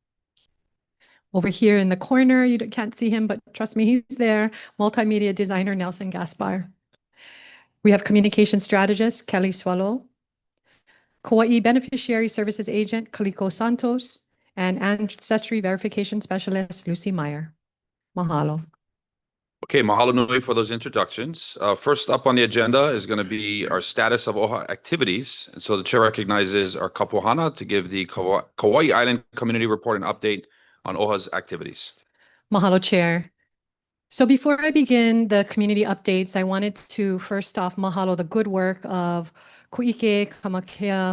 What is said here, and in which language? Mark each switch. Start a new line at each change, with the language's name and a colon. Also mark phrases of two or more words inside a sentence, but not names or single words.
English: Over here in the corner, you can't see him, but trust me, he's there. Multimedia designer, Nelson Gaspar. We have communication strategist, Kelly Swallow. Kauaʻi Beneficiary Services Agent, Kaliko Santos. And Ancestry Verification Specialist, Lucy Meyer. Mahalo. Okay,
Hawaiian: mahalo nui
English: for those introductions. First up on the agenda is going to be our status of OHA activities. And so the chair recognizes our Pouhana to give the Kauaʻi Island Community Report and update on OHA's activities. Mahalo, Chair. So before I begin the community updates, I wanted to first off mahalo the good work of Ku'ike Kamakea